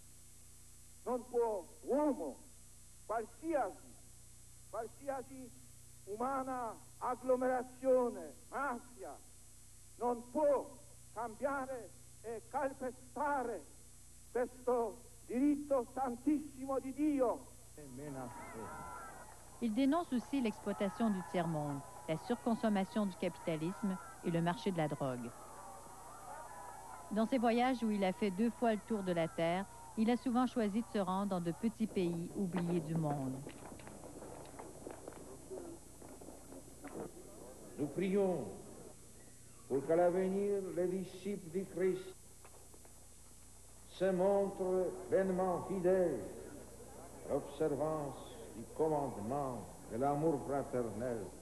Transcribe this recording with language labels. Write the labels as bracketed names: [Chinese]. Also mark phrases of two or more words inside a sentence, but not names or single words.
[Italian] Non può uomo, qualsiasi umana agglomerazione, mafia, non può cambiare e calpestare questo diritto santissimo di Dio. [French] Il dénonce aussi l'exploitation du tiers-monde, la surconsommation du capitalisme et le marché de la drogue. Dans ses voyages où il a fait 2 fois le tour de la Terre, il a souvent choisi de se rendre dans de petits pays oubliés du monde. Nous prions pour qu'à l'avenir, les disciples du Christ se montrent pleinement fidèles à l'observance du commandement de l'amour fraternel.